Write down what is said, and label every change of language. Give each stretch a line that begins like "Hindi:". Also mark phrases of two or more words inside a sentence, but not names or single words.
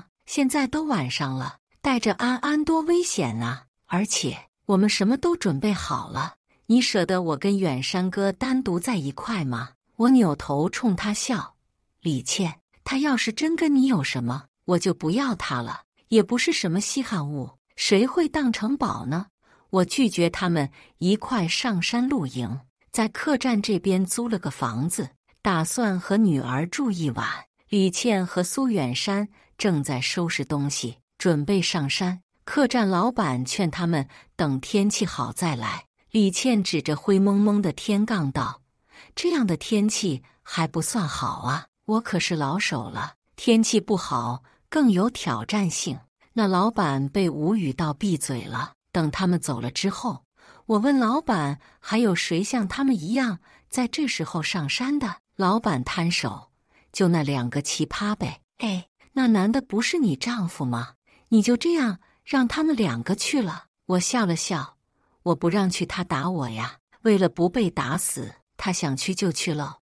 Chinese: 現在都晚上了，帶着安安多危險啊！而且我們什麼都準備好了，你捨得我跟遠山哥單獨在一塊嗎？我扭頭衝他笑，李倩，他要是真跟你有什麼，我就不要他了，也不是什麼稀罕物，誰會當成寶呢？我拒絕他們一塊上山露營，在客棧這邊租了個房子，打算和女兒住一晚。李倩和蘇遠山正在收拾東西，準備上山。客棧老闆勸他們等天氣好再來。李倩指着灰蒙蒙的天槓道：“這樣的天氣還不算好啊，我可是老手了，天氣不好更有挑戰性。” 那老闆被無語到閉嘴了。等他們走了之後，我問老闆還有誰像他們一樣在這時候上山的？老闆攤手：“就那2個奇葩唄。” 哎，那男的不是你丈夫嗎？你就這樣讓他們2個去了？我笑了笑，我不讓去他打我呀，為了不被打死，他想去就去了。